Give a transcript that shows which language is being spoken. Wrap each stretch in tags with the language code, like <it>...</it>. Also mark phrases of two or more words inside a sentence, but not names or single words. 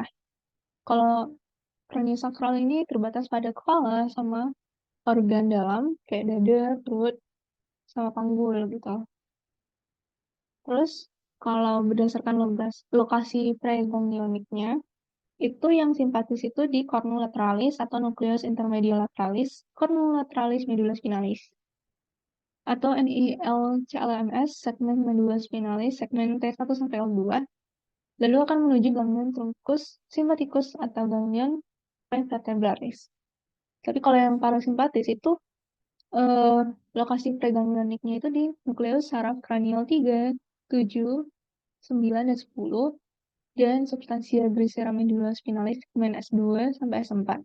<id>Kalau craniosacral ini terbatas pada kepala sama organ dalam kayak dada, perut, sama panggul gitu. Terus kalau berdasarkan lokasi preganglioniknya, itu yang simpatis itu di</id> <la>cornu lateralis</la> <id>atau</id> <la>nucleus intermediolatralis, cornu lateralis medulla spinalis,</la> <id>atau NIL-CLMS, segmen</id> <la>medulla spinalis,</la> <id>segmen T1 sampai L2, lalu akan menuju</id> <la>ganglion truncus simpaticus</la> <id>atau</id> <la>ganglion prevertebralis.</la> <id>Tapi kalau yang parasimpatis itu eh, lokasi preganglioniknya itu di nukleus saraf kranial 3, 7, 9, dan 10, dan</id> <la>substansia grisera medulla spinalis</la> <id>segmen S2 sampai S4.</id>